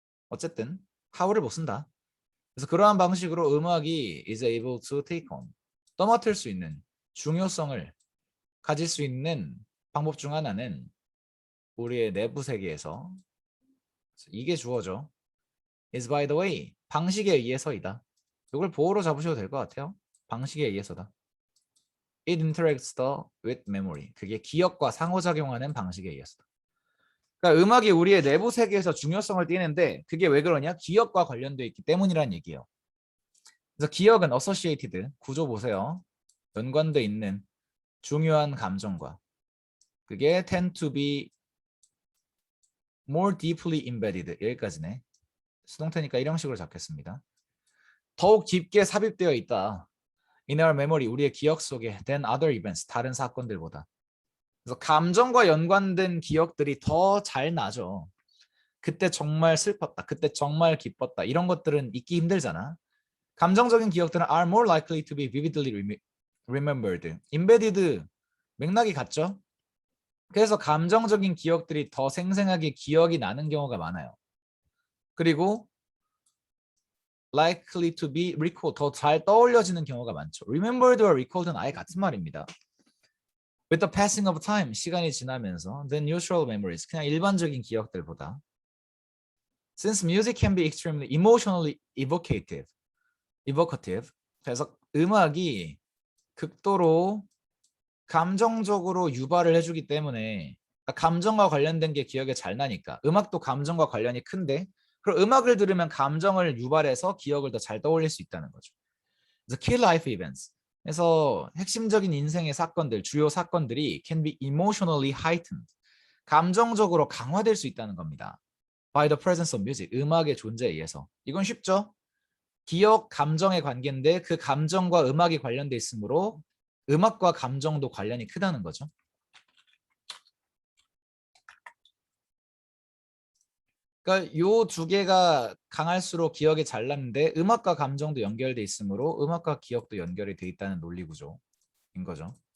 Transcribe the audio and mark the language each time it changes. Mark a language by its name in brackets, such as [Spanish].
[Korean] 어쨌든 how를 못 쓴다. 그래서 그러한 방식으로 음악이 [English] is able to take on, [Korean] 떠맡을 수 있는 중요성을 가질 수 있는 방법 중 하나는 우리의 내부 세계에서 이게 주어져. [English] is by the way, [Korean] 방식에 의해서이다. 이걸 보호로 잡으셔도 될 것 같아요. 방식에 의해서다. [English] It interacts with memory. [Korean] 그게 기억과 상호작용하는 방식에 의해서다. 그러니까 음악이 우리의 내부 세계에서 중요성을 띠는데 그게 왜 그러냐? 기억과 관련되어 있기 때문이란 얘기예요. 그래서 기억은 associated, 구조 보세요. 연관돼 있는 중요한 감정과 그게 [English] tend to be more deeply embedded. [Korean] 여기까지네. 수동태니까 이런 식으로 잡겠습니다. 더욱 깊게 삽입되어 있다. [English] In our memory, [Korean] 우리의 기억 속에 [English] than other events, [Korean] 다른 사건들보다. 그래서 감정과 연관된 기억들이 더 잘 나죠. 그때 정말 슬펐다. 그때 정말 기뻤다. 이런 것들은 잊기 힘들잖아. 감정적인 기억들은 [English] are more likely to be vividly remembered. [Korean] embedded, 맥락이 같죠? 그래서 감정적인 기억들이 더 생생하게 기억이 나는 경우가 많아요. 그리고 [English] likely to be recalled, [Korean] 더 잘 떠올려지는 경우가 많죠. remembered와 recalled는 아예 같은 말입니다. [English] With the passing of time, [Korean] 시간이 지나면서 [English] than usual memories, [Korean] 그냥 일반적인 기억들보다. [English] Since music can be extremely emotionally evocative, [Korean] 그래서 음악이 극도로 감정적으로 유발을 해주기 때문에 감정과 관련된 게 기억에 잘 나니까 음악도 감정과 관련이 큰데 그럼 음악을 들으면 감정을 유발해서 기억을 더 잘 떠올릴 수 있다는 거죠. 그래서 [English] key life events, [Korean] 그래서 핵심적인 인생의 사건들, 주요 사건들이 [English] can be emotionally heightened, [Korean] 감정적으로 강화될 수 있다는 겁니다. [English] By the presence of music, [Korean] 음악의 존재에 의해서. 이건 쉽죠? 기억, 감정의 관계인데 그 감정과 음악이 관련돼 있으므로 음악과 감정도 관련이 크다는 거죠. 그러니까 요 두 개가 강할수록 기억이 잘 남는데 음악과 감정도 연결돼 있으므로 음악과 기억도 연결이 돼 있다는 논리 구조인 거죠.